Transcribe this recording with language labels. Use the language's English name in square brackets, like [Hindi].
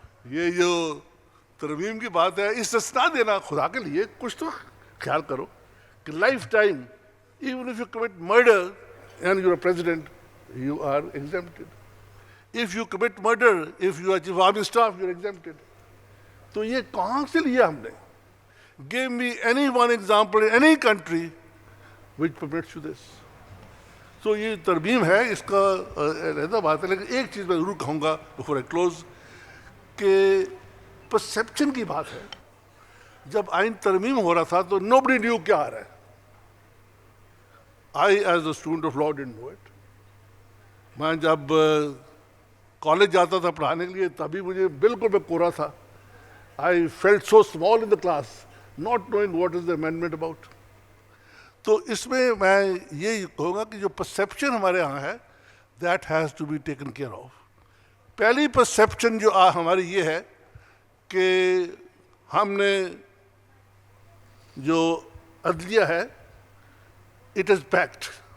[Urdu] یہ جو ترمیم کی بات ہے, استثناء دینا, خدا کے لیے کچھ تو خیال کرو کہ [English] Lifetime even if you commit murder and you're a president, you are exempted. If you commit murder, if you are chief army staff, you're exempted. [Urdu] تو یہ کہاں سے لیا ہم نے. [English] Give me any one example in any country which permits you this. [Urdu] So یہ ترمیم ہے, اس کا علیحدہ بات ہے, لیکن ایک چیز میں ضرور کہوں گا [English] before I close, [Urdu] کہ پرسیپشن کی بات ہے. جب آئین ترمیم ہو رہا تھا تو [English] nobody knew [Urdu] کیا آ رہا ہے. [English] I as a student of law didn't know it. [Urdu] میں جب کالج جاتا تھا پڑھانے کے لیے, تبھی مجھے بالکل میں کورا تھا. [English] I felt so small in the class, not knowing what is the amendment about. [Urdu] تو اس میں یہ کہوں گا کہ جو پرسیپشن ہمارے یہاں ہے, [English] that has to be taken care of. [Urdu] پہلی پرسیپشن جو ہماری یہ ہے کہ ہم نے جو عدلیہ ہے, [English] it is packed.